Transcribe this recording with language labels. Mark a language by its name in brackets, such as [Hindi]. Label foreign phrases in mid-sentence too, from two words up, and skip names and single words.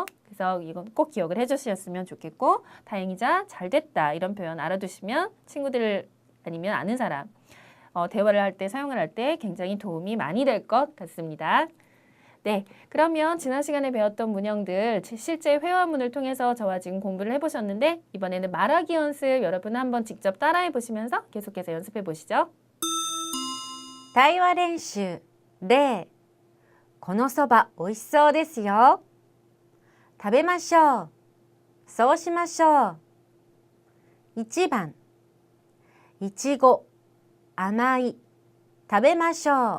[Korean] 그래서 이건 꼭 기억을 해주셨으면 좋겠고 다행이자 잘 됐다 이런 표현 알아두시면 친구들 아니면 아는 사람 대화를 할 때 사용을 할 때 굉장히 도움이 많이 될 것 같습니다. 네, 그러면 지난 시간에 배웠던 문형들 실제 회화문을 통해서 저와 지금 공부를 해보셨는데 이번에는 말하기 연습 여러분 한번 직접 따라해 보시면서 계속해서 연습해 보시죠. [Japanese] 対話練習例このそばおいしそうですよ。食べましょう。そうしましょう。1番いちご甘い食べましょう。